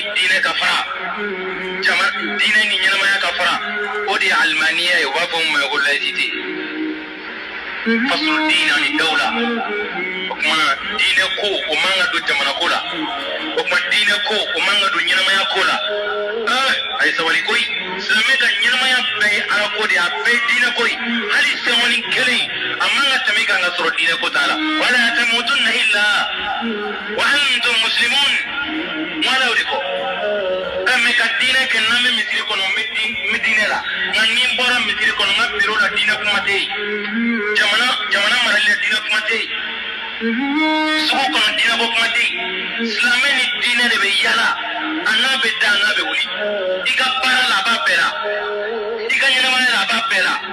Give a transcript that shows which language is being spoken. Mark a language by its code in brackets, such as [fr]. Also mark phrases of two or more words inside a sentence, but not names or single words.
[bm] diinɛ ka fara diinɛ ni ɲɛnamaya ka fara o de ye alimaniya ye u b'a fɔ mun ma ko laïcité fasulu diina ni dawla o kuma diinɛ ko o man ka don jamana ko la o kuma diinɛ ko o man ka don ɲɛnamaya ko la a ye sabali koyi silamɛ ka ɲɛnamaya bɛɛ ye ala ko de ye a bɛɛ ye diinɛ ko ye hali sɛŋɔni kelen a man ka tɛmɛ kan ka sɔrɔ diinɛ ko t'a la wala [ar] تموتن إلا وأنتم مسلمون [bm] wala o de kɔ mɛ ka diinɛ kɛ n'an bɛ misiri kɔnɔ n bɛ diinɛ la nka ni n bɔra misiri kɔnɔ n ka biro la diinɛ kuma tɛ yen jamana marali la diinɛ kuma tɛ yen sugu kɔnɔ diinɛ ko kuma tɛ yen silamɛ ni diinɛ de bɛ yala a n'a bɛ da a n'a bɛ wuli i ka baara la a b'a bɛɛ la i ka ɲɛnamaya la a b'a bɛɛ la